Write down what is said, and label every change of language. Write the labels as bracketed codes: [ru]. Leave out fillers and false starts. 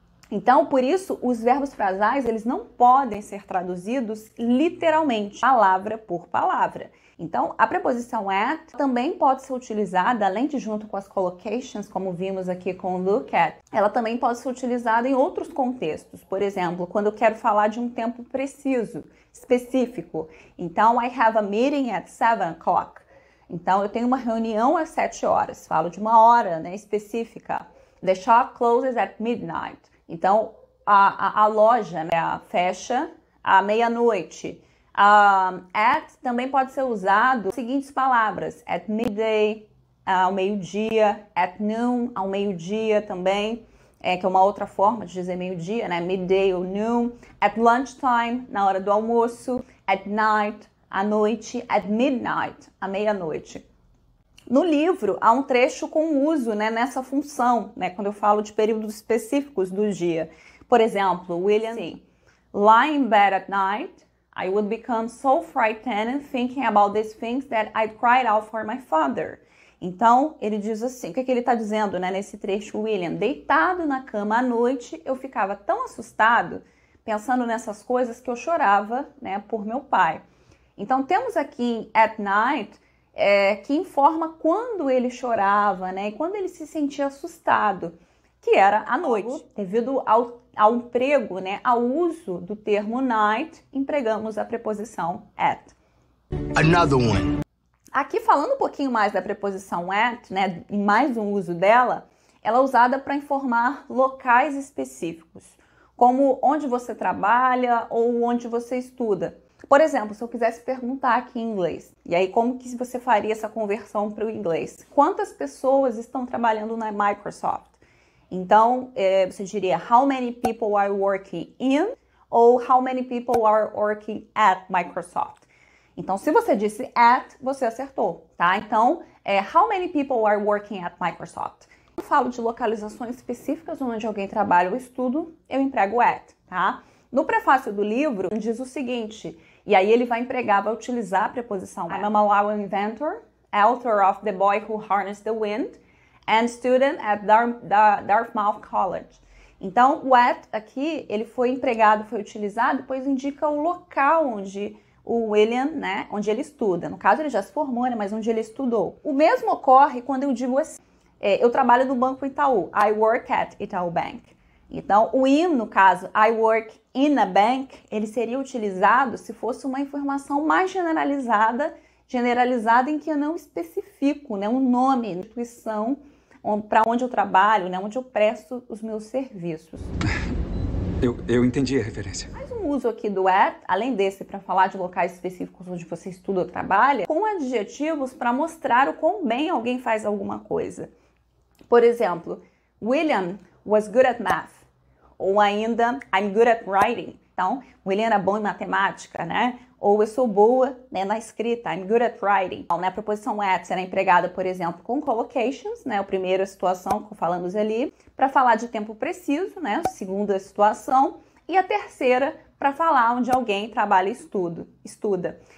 [pt] Então, por isso, os verbos frasais, eles não podem ser traduzidos literalmente, palavra por palavra. Então, a preposição at também pode ser utilizada, além de junto com as collocations, como vimos aqui com look at, ela também pode ser utilizada em outros contextos. Por exemplo, quando eu quero falar de um tempo preciso, específico. [en] Então, I have a meeting at 7 o'clock. [pt] Então, eu tenho uma reunião às 7 horas. Falo de uma hora, né, específica. [en] The shop closes at midnight. [pt] Então, a loja, né, fecha à meia-noite. At também pode ser usado as seguintes palavras. [en] At midday, [pt] ao meio-dia. [en] At noon, [pt] ao meio-dia também. Que é uma outra forma de dizer meio-dia, né? [en] Midday [pt] ou [en] noon. At lunchtime, [pt] na hora do almoço. [en] At night, [pt] à noite. [en] At midnight, [pt] à meia-noite. No livro, há um trecho com uso, né, nessa função, né, quando eu falo de períodos específicos do dia. Por exemplo, William, sim. [en] lie in bed at night, I would become so frightened thinking about these things that I'd cry out for my father. [pt] Então, ele diz assim, o que ele está dizendo, né, nesse trecho, William? Deitado na cama à noite, eu ficava tão assustado, pensando nessas coisas, que eu chorava, né, por meu pai. Então, temos aqui at night, que informa quando ele chorava, né, e quando ele se sentia assustado, que era à noite. Devido ao emprego, né, ao uso do termo night, empregamos a preposição at. [en] Another one. [pt] Aqui, falando um pouquinho mais da preposição at, né, e mais um uso dela, ela é usada para informar locais específicos, como onde você trabalha ou onde você estuda. Por exemplo, se eu quisesse perguntar aqui em inglês, e aí como que você faria essa conversão para o inglês? Quantas pessoas estão trabalhando na Microsoft? Então, você diria, [en] how many people are working in? Ou how many people are working at Microsoft? [pt] Então, se você disse at, você acertou, tá? [en] Então, how many people are working at Microsoft? [pt] Quando eu falo de localizações específicas onde alguém trabalha ou estuda, eu emprego at, tá? No prefácio do livro, diz o seguinte, e aí ele vai utilizar a preposição at. [en] I'm a Malawian inventor, author of The Boy Who Harnessed the Wind, and student at Dartmouth College. [pt] Então, o at aqui, ele foi utilizado, pois indica o local onde o William, né, onde ele estuda. No caso, ele já se formou, né, mas onde ele estudou. O mesmo ocorre quando eu digo assim, eu trabalho no Banco Itaú, [en] I work at Itaú Bank. [pt] Então, o in, no caso, [en] I work in a bank, [pt] ele seria utilizado se fosse uma informação mais generalizada em que eu não especifico, né, um nome, instituição, para onde eu trabalho, né, onde eu presto os meus serviços. Eu entendi a referência. Mais um uso aqui do at, além desse para falar de locais específicos onde você estuda ou trabalha, com adjetivos para mostrar o quão bem alguém faz alguma coisa. Por exemplo, [en] William was good at math. [pt] Ou ainda, [en] I'm good at writing. [pt] Então, William era bom em matemática, né? Ou eu sou boa, né, na escrita, [en] I'm good at writing. [pt] Então, né, a preposição at será empregada, por exemplo, com collocations, né, a primeira situação que falamos ali, para falar de tempo preciso, né, a segunda situação, e a terceira para falar onde alguém trabalha e estuda.